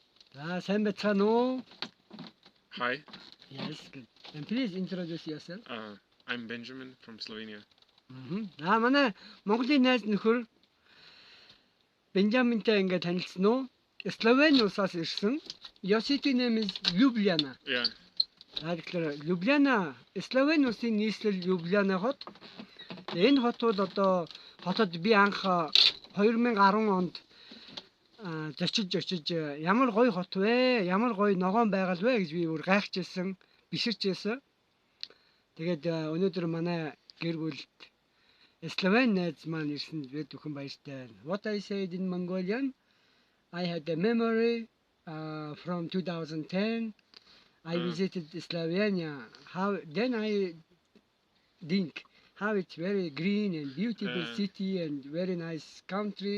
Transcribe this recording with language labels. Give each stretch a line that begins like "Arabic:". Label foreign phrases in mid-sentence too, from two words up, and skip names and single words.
Mongolian: сайн байцгаана уу?
English: Hi, Yes, good. And please introduce yourself. I'm Benjamin from Slovenia.
Mongolian: Манай Монголын найз нөхөр Бенжаминтай ингээд танилцсан уу? Словени улсаас ирсэн.
English: Your city name is Ljubljana. Yeah,
Mongolian: Тэгэхээр Ljubljana, Словени улсын нийслэл Ljubljana хот. Энэ хотод одоо хотод би анх 2010 онд зочиж ямар гоё хот вэ? Ямар гоё ногоон байгаль вэ гэж би бүр гайхажсэн, биширчээсэн. Тэгээд өнөөдөр манай гэр бүлд Slovene найз маань ирсэн бид бүхэн баяртай байна.
English: What I said in Mongolian, I had a memory from 2010. I visited Slovenia. Then I think how it's very green and beautiful city and very nice country.